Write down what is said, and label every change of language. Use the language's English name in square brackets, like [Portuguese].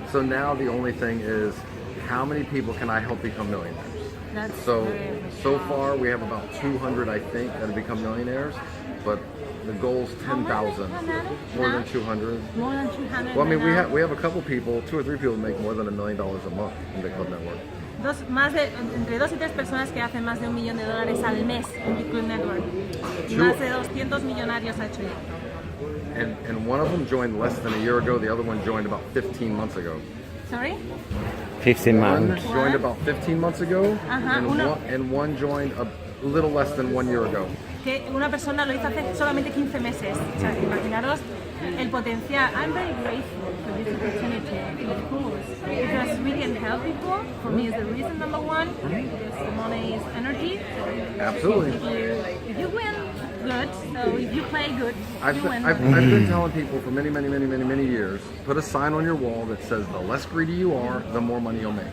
[English] So now the only thing is, how many people can I help become millionaires? So far we have about 200, I think, that have become millionaires, but the goal's 10,000. More than 200. More than 200. Well, I mean, we have a couple people, 2 or 3 people make more than $1 million a month in BitClub Network. [Spanish] Entre 2 y 3 personas que hacen más de $1 millón al mes en BitClub Network. Más de 200 millonarios ha hecho ya. [English] And one of them joined less than a year ago. The other one joined about 15 months ago. Sorry? 15 months. One joined about 15 months ago, and one joined a little less than 1 year ago. [Spanish] Que una persona lo hizo hace solamente 15 meses. O sea, imaginaros el potencial. [English] I'm very grateful for this opportunity, of course, because we can help people. For me, is the reason number one. Because the money is energy. So Absolutely. If you win, good. So if you play good, you win. I've been telling people for many years, put a sign on your wall that says the less greedy you are, the more money you'll make.